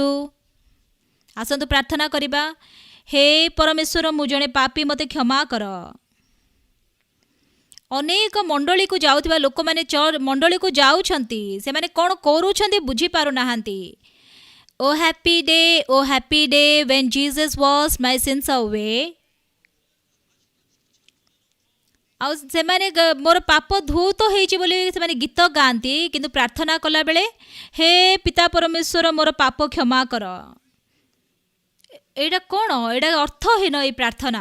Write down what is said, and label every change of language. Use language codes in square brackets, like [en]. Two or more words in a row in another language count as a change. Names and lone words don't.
[or] ଆସନ୍ତୁ ପ୍ରାର୍ଥନା କରିବା। ହେ ପରମେଶ୍ୱର, ମୁଁ ଜଣେ ପାପୀ, ମୋତେ କ୍ଷମା କର। ଅନେକ ମଣ୍ଡଳୀକୁ ଯାଉଥିବା ଲୋକମାନେ ମଣ୍ଡଳୀକୁ ଯାଉଛନ୍ତି, ସେମାନେ କ'ଣ କରୁଛନ୍ତି ବୁଝିପାରୁନାହାନ୍ତି। [en] Oh happy day when Jesus washed my sins away। [or] ଆଉ ସେମାନେ ମୋର ପାପ ଧୌତ ହେଇଛି ବୋଲି ସେମାନେ ଗୀତ ଗାଆନ୍ତି, କିନ୍ତୁ ପ୍ରାର୍ଥନା କଲାବେଳେ ହେ ପିତା ପରମେଶ୍ୱର ମୋର ପାପ କ୍ଷମା କର। ଏଇଟା କ'ଣ? ଏଇଟା ଅର୍ଥହୀନ ଏଇ ପ୍ରାର୍ଥନା।